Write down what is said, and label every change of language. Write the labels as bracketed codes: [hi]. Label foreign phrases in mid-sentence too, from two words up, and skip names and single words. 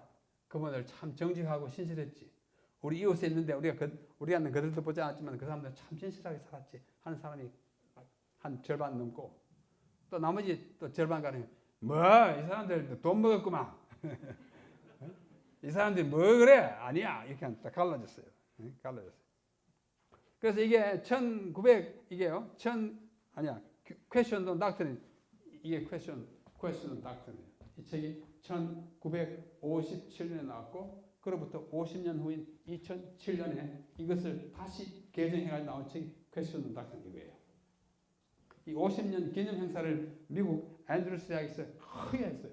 [ko] 그분들 참 정직하고 신실했지. 우리 이웃에 있는데 우리는 그들도 보지 않았지만 그 사람들 참 진실하게 살았지 하는 사람이 한 절반 넘고 또 나머지 또 절반가량 뭐 이 사람들 돈 먹었구만. 이 사람들이 뭐 그래? 아니야. 이렇게 딱 갈라졌어요. 갈라졌어요. 그래서 이게 1900이게요. Question on Doctrine. 이게 Question on Doctrine. 이 책이 1957년에 나왔고 그로부터 50년 후인 2007년에 이것을 다시 개정해가지고 나온 책이 Question on Doctrine 이거예요. 이 50년 기념 행사를 미국 앤드루스 대학에서 크게 했어요.